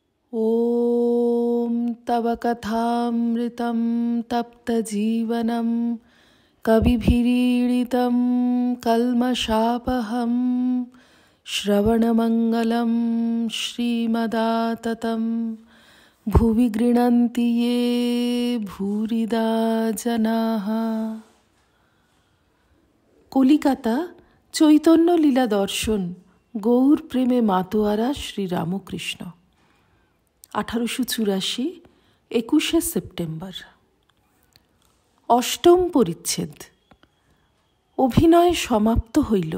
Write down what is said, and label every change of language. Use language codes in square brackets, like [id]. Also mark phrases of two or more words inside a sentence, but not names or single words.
[sa] ॐ तव कथामृतं तप्तजीवनं कविभिरीडितं कल्मषापहं श्रवणमङ्गलं श्रीमदाततं भुवि गृह्णन्ति ये भूरिदा जनाः। [bn] কলিকাতা চৈতন্য লীলা দর্শন গৌর প্রেমে মাতোয়ারা শ্রীরামকৃষ্ণ 1884 21শে সেপ্টেম্বর। অষ্টম পরিচ্ছেদ। অভিনয় সমাপ্ত হইল।